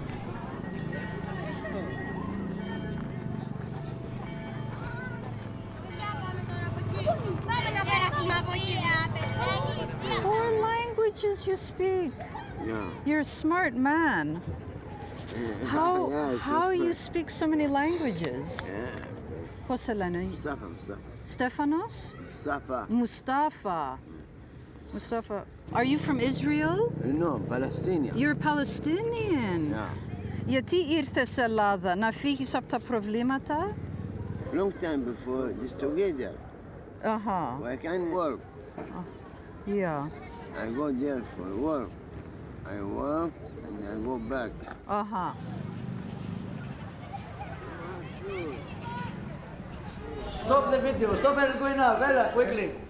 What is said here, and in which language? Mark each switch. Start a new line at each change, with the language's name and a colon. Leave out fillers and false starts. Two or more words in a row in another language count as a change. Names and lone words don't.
English: Four languages you speak. Yeah. You're a smart man. How you speak so many languages?
Greek: Πώς σε λένε? Stephanos?
English: Mustafa. Are you from Israel? No, Palestinian. You're Palestinian. Yeah.
Greek: Γιατί ήρθες σε Ελλάδα, να φύγεις από τα προβλήματα?
English: Long time before this together. I can work. Yeah. I go there for work. I work and I go back. Stop the video. Stop it going now. Bella, quickly.